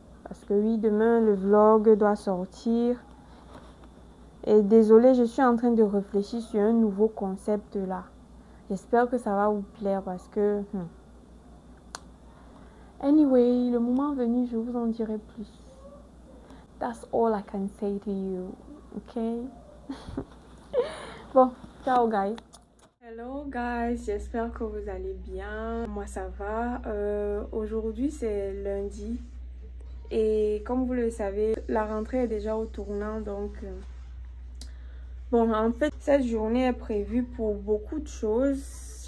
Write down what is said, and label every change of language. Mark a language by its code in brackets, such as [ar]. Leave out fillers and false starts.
[fr] Parce que oui, demain le vlog doit sortir. Et désolé, je suis en train de réfléchir sur un nouveau concept là. J'espère que ça va vous plaire parce que... Anyway, le moment venu, je vous en dirai plus. [en] That's all I can say to you, okay? [fr] Bon, ciao guys. [en] Hello guys, [fr] j'espère que vous allez bien. Moi ça va. Aujourd'hui c'est lundi et comme vous le savez, la rentrée est déjà au tournant, donc bon, en fait cette journée est prévue pour beaucoup de choses.